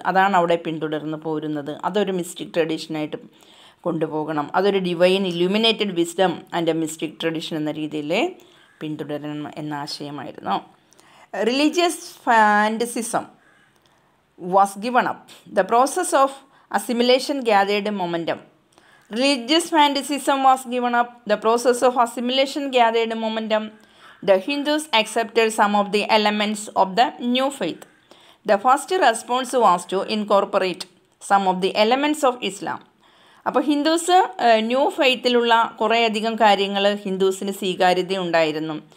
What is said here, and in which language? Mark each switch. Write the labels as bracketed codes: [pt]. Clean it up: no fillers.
[ml] അതാണ് അവിടെ പിന്തുടർന്ന് പോരുന്നത്. അതൊരു മിസ്റ്റിക് ട്രഡീഷനായിട്ട് കൊണ്ടുപോകണം. അതൊരു [en] divine illuminated wisdom and mystic tradition [ml] എന്ന രീതിയിൽ പിന്തുടരണം എന്ന ആശയമായിരുന്നു. [en] Religious fanaticism was given up. The process of assimilation gathered momentum. Religious fanaticism was given up. The process of assimilation gathered momentum. The Hindus accepted some of the elements of the new faith. The first response was to incorporate some of the elements of Islam. [ml] അപ്പോൾ Hindus new ഫെയ്ത്തിലുള്ള കുറേയധികം കാര്യങ്ങൾ ഹിന്ദുസിന് സ്വീകാര്യത ഉണ്ടായിരുന്നു.